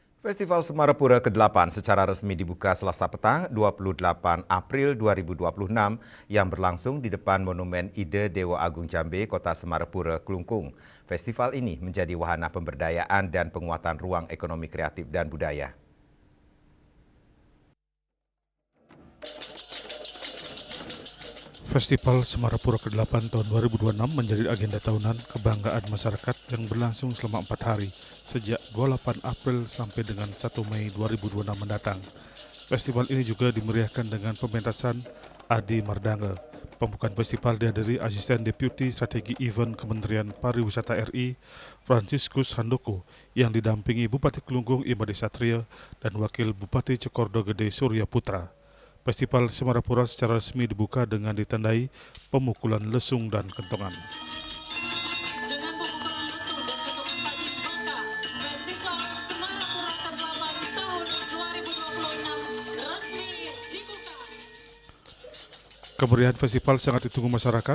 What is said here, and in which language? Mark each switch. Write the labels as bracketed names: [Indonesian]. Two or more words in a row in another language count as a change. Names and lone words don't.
[Indonesian] Festival Semarapura ke-8 secara resmi dibuka Selasa petang 28 April 2026 yang berlangsung di depan Monumen Ide Dewa Agung Jambe, Kota Semarapura, Klungkung. Festival ini menjadi wahana pemberdayaan dan penguatan ruang ekonomi kreatif dan budaya. Festival Semarapura ke-8 tahun 2026 menjadi agenda tahunan kebanggaan masyarakat yang berlangsung selama 4 hari, sejak 28 April sampai dengan 1 Mei 2026 mendatang. Festival ini juga dimeriahkan dengan pementasan Adi Mardangel. Pembukaan festival dihadiri Asisten Deputi Strategi Event Kementerian Pariwisata RI, Franciscus Handoko, yang didampingi Bupati Klungkung Imade Satria dan Wakil Bupati Cokordo Gede Surya Putra. Festival Semarapura secara resmi dibuka dengan ditandai pemukulan lesung dan kentongan. Dengan pemukulan lesung dan kentongan dibuka, Festival Semarapura ke-8 tahun 2026 resmi dibuka. Kemeriahan festival sangat ditunggu masyarakat.